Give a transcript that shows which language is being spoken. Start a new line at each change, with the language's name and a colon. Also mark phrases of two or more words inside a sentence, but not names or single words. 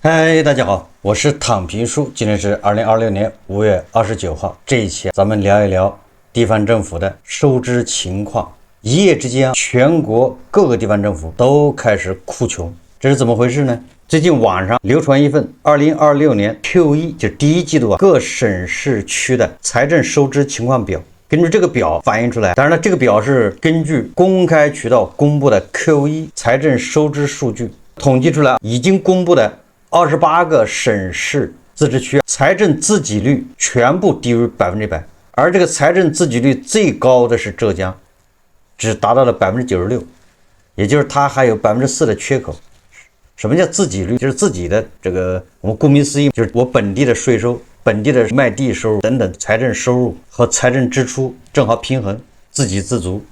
Chinese: 嗨，大家好，我是躺平叔，今天是2026年5月29號。這一期咱們聊一聊地方政府的收支情況。一夜之間，全國各個地方政府都開始哭窮，這是怎麼回事呢？最近網上流傳一份2026年 Q1，就是第一季度各省市區的財政收支情況表。根據這個表反映出來，當然了，這個表是根據公開渠道公布的 Q1 財政收支數據統計出來，已經公布的28個省市自治區財政自給率全部低於100%，而這個財政自給率最高的是浙江，只達到了96%，也就是它還有4%的缺口。什麼叫自給率？就是自己的這個，我們顧名思義，就是我本地的稅收、本地的賣地收入等等財政收入和財政支出正好平衡，自給自足。